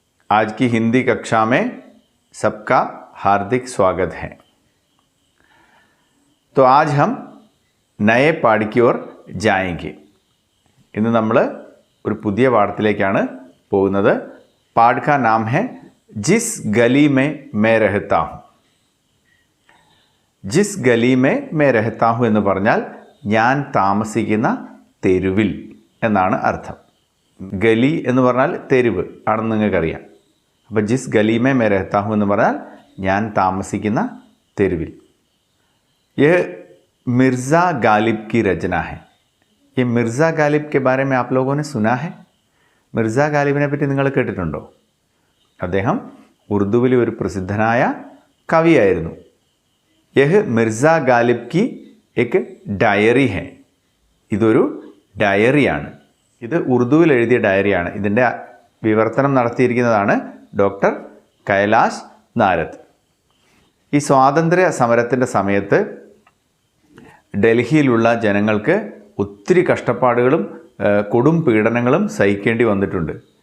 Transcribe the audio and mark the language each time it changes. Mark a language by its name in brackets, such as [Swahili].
[Hindi] आज की हिंदी कक्षा में सबका हार्दिक स्वागत है। तो आज हम नए पाठ की ओर जाएंगे। [Malayalam] ഇന്ന് നമ്മൾ ഒരു പുതിയ പാഠത്തിലേക്കാണ് പോകുന്നത്। [Hindi] പാഠ का नाम है जिस गली में मैं रहता हूँ। जिस गली में मैं रहता हूँ [Malayalam] എന്ന് പറഞ്ഞാൽ ഞാൻ താമസിക്കുന്ന തെരുവിൽ എന്നാണ് അർത്ഥം। ഗലി എന്ന് പറഞ്ഞാൽ തെരുവ് ആണെന്ന് നിങ്ങൾക്കറിയാം। അപ്പോൾ [Hindi] ജിസ് ഗലി മേ രഹത്താ ഹൂ [Malayalam] എന്ന് പറഞ്ഞാൽ ഞാൻ താമസിക്കുന്ന തെരുവിൽ। [Hindi] यह मिर्ज़ा गालिब की रचना है। ये मिर्ज़ा गालिब के बारे में आप लोगों ने सुना है? [Malayalam] मिर्ज़ा गालिബിനെ പറ്റി നിങ്ങൾ കേട്ടിട്ടുണ്ടോ? അദ്ദേഹം ഉറുദുവിലെ ഒരു പ്രസിദ്ധനായ കവിയായിരുന്നു। [Hindi] यह मिर्ज़ा गालिब की एक डायरी है। [Malayalam] ഇതൊരു ഡയറിയാണ്। ഇത് ഉറുദുവിൽ എഴുതിയ ഡയറിയാണ്। ഇതിൻ്റെ വിവർത്തനം നടത്തിയിരിക്കുന്നതാണ് ഡോക്ടർ കൈലാഷ് നാരദ്। ഈ സ്വാതന്ത്ര്യ സമരത്തിൻ്റെ സമയത്ത് ഡൽഹിയിലുള്ള ജനങ്ങൾക്ക് ഒത്തിരി കഷ്ടപ്പാടുകളും കൊടും പീഡനങ്ങളും സഹിക്കേണ്ടി വന്നിട്ടുണ്ട്।